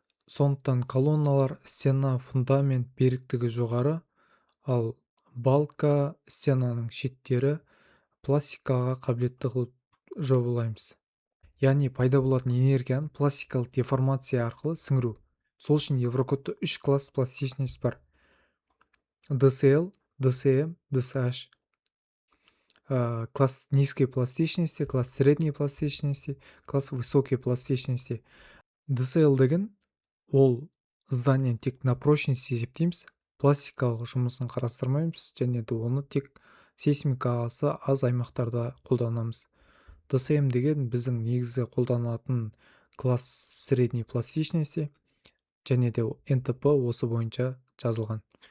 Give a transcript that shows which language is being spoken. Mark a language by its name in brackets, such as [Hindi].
[Kazakh] Сондықтан колонналар, стена, фундамент беріктігі жоғары, ал балка, стенаның шеттері пластикаға қабілетті қылып жобалаймыз. Яғни пайда болатын энергияны пластикалық деформация арқылы сіңіру. Сол үшін Еврокодта 3 класс пластичность бар: DCL, DCM, DCH. [Russian] Класс низкой пластичности, класс средней пластичности, класс высокой пластичности. [Kazakh] DCL деген ол зданияны тек [Russian] на прочность [Kazakh] есептейміз, пластикалық жұмысын қарастырмаймыз, және де оны тек сейсмикасы аз аймақтарда қолданамыз. DCM деген біздің негізгі қолданатын [Russian] класс средней пластичности, [Kazakh] және де НТП осы бойынша жазылған.